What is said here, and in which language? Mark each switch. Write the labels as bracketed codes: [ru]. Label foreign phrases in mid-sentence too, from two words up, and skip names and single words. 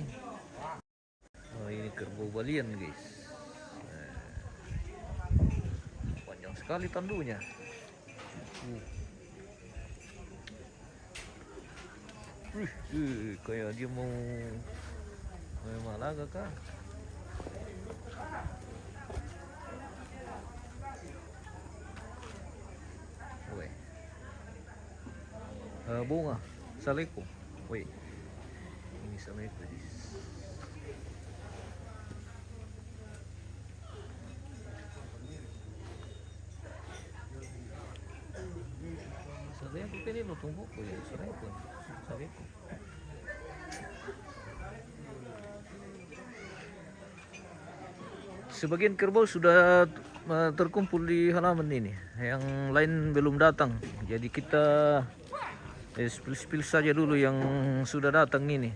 [id] Oh, ini kerbau balian, guys. Panjang sekali tandunya. Kayak dia mau malaga kah? Weh. Bunga saleko. Weh. Ini saleko. Saleko ini lo tunggu ko ya, saleko. Sebagian kerbau sudah terkumpul di halaman ini, yang lain belum datang. Jadi kita spill saja dulu yang sudah datang ini.